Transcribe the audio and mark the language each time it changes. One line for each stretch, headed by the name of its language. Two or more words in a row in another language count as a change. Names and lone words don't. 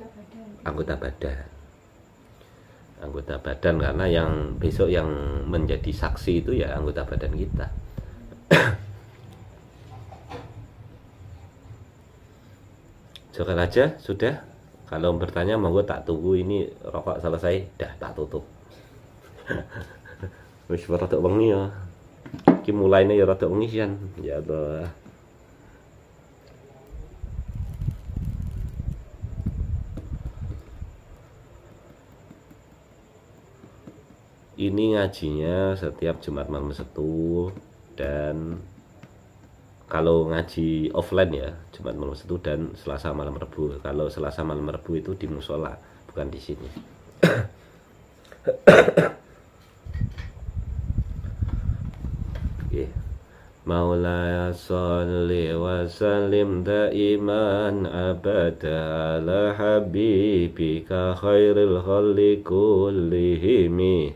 Indonesian: anggota badan karena yang besok yang menjadi saksi itu ya anggota badan kita. Jokel aja sudah. Kalau bertanya
Javanese: monggo tak tunggu
Indonesian: ini rokok selesai dah
Javanese: tak tutup. Wis rada wengi ya. Iki mulaine ya rada wengi sian.
Indonesian: Ya Allah. Ini ngajinya setiap Jumat malam Setu, dan kalau ngaji offline ya Jumat malam Setu dan Selasa malam Rebu. Kalau Selasa malam Rebu itu di musola, bukan di sini. Okay.
Arabic: مولاي صل وسلم دائما أبدا على حبيبك خير الخلق كلهم.